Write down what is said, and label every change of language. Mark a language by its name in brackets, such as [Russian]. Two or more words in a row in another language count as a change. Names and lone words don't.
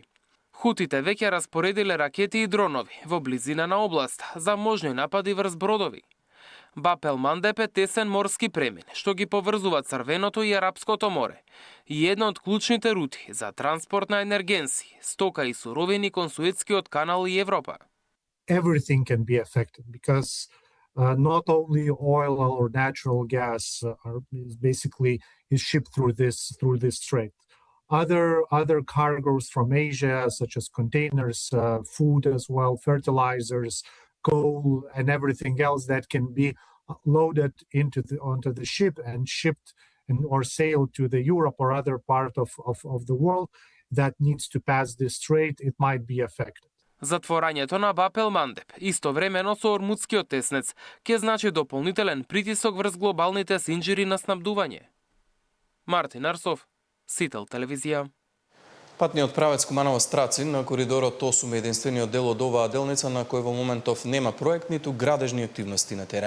[Macedonian] Хутите веќе распоредиле ракети и дронови во близина на област за можни напади врз бродови. Баб ел-Мандеб е тесен морски премин, што ги поврзува Црвеното и Арапското море и една од клучните рути за транспорт на енергенси, стока и суровини кон Суетскиот канал и Европа. [English] Everything can be affected because not only oil or natural gas is shipped through this strait. Other cargoes from Asia, such as containers, food as well, fertilizers, coal, and everything else that can be loaded onto the ship and shipped or sailed to the Europe or other part of the world that needs to pass this strait, it might be affected. [Macedonian] Затворањето на Баб ел-Мандеб, истовремено со Ормудскиот теснец, ќе значи дополнителен притисок врз глобалните синџири на снабдување. Мартин Арсов, Сител телевизија. Патниот правец Куманово-Страцин на коридорот 8 е единствениот дел од оваа делница на кој во моментов нема проект ниту градежни активности на терен.